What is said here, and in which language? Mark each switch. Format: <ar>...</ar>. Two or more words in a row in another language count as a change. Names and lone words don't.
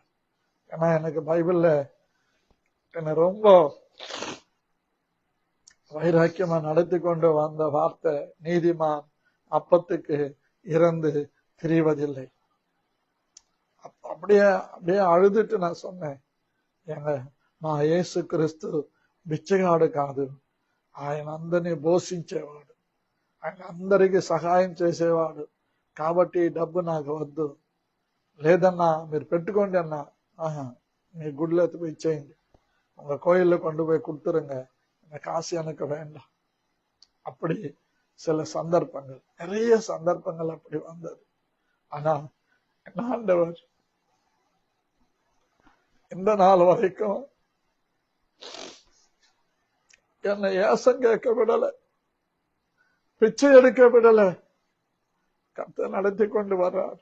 <ta>ஏன்னா எனக்கு பைபிள்ல என்ன ரொம்ப வைராக்கியமா நடத்தி கொண்டு வந்த வார்த்தை, நீதிமான் அப்பத்துக்கு இறந்து திரிவதில்லை. அப்படியே அப்படியே அழுதுட்டு நான் சொன்னேன், எங்க</ta> <te>మా యేసుక్రీస్తు బిచ్చగాడు కాదు, ఆయన అందరినీ పోషించేవాడు, ఆయన అందరికీ సహాయం చేసేవాడు. కాబట్టి ఈ డబ్బు నాకు వద్దు, లేదన్నా మీరు పెట్టుకోండి అన్నా, మీ గుడిలో போய் ఇచ్చేయండి,</te> <ta>உங்க கோயில்ல கொண்டு போய் கொடுத்துருங்க, இந்த காசு எனக்கு வேண்டாம். அப்படி சில சந்தர்ப்பங்கள், நிறைய சந்தர்ப்பங்கள் அப்படி வந்தது. ஆனா ஆண்டவர் இந்த நாள் வரைக்கும் என்னை ஏசம் கேட்க விடல, பிச்சை எடுக்க விடல, கர்த்தர் நடத்தி கொண்டு வர்றார்.</ta>